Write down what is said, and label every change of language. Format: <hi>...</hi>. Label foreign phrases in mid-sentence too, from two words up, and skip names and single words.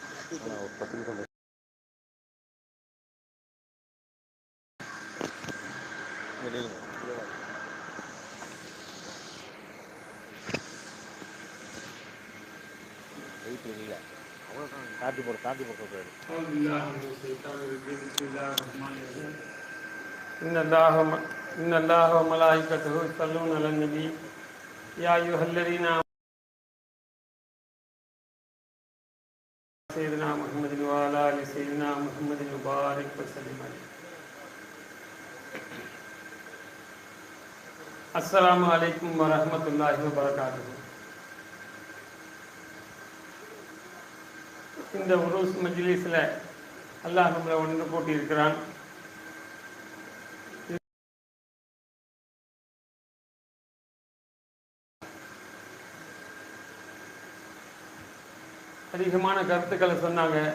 <ta>ஒரு 10 நிமிஷம் தாண்டி போட்டு</ta> <ar>إن الله وملائكته يصلون على النبي يا أيها الذين آمنوا سيدنا محمد وعلى آل سيدنا محمد وبارك وسلم عليه. السلام عليكم ورحمة الله وبركاته.</ar> <ta>இந்த உருஸ் மஜ்லிஸில் அல்லாஹ் நம்மளை ஒன்று போட்டியிருக்கிறான். அதிகமான கருத்துக்களை சொன்னாங்க.</ta>